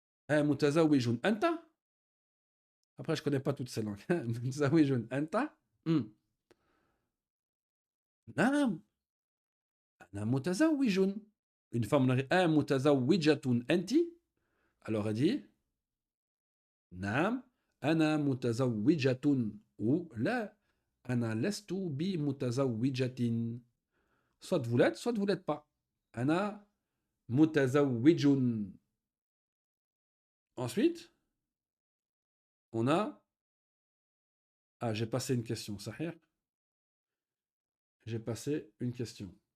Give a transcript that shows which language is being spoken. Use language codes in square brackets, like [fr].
[ar] متزوج أنت. [fr] Après, je ne connais pas toutes ces langues. [ar] متزوج أنت. نعم. أنا متزوج. [fr] Une femme, on a متزوجة أنت. Alors elle dit [ar] نعم أنا متزوجة [fr] ou [ar] لا أنا لست بمتزوجة. [fr] Soit vous l'êtes, soit vous l'êtes pas. [ar] أنا متزوج. [fr] Ensuite, on a... Ah, j'ai passé une question, Sahir. J'ai passé une question.